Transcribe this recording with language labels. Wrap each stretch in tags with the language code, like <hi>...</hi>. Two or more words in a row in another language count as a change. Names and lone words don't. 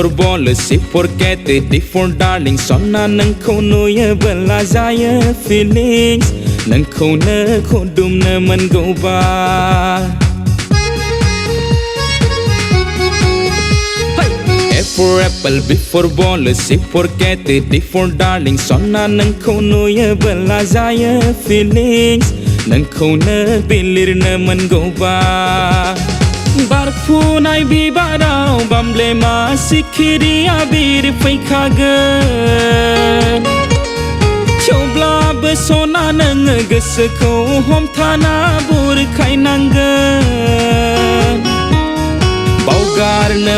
<en>ball, C for cat, D for darling</en> <brx>Sona nangko नुयोबोला जायो feelings नोंखौनो खुदुमनो मोनगौबा</brx> <en>A for apple, B for ball, C for cat, D for darling</en> <brx>Sona nangko नुयोबोला जायो feelings नोंखौनो बिलिरनो मोनगौबा बारफुनाय बिबाराव बामब्लेमा सिखिरिया बिरफैखागोन थेवब्लाबो सना नोङो गोसोखौ हमथाना बुरखायनांगोन बावगारनो</brx>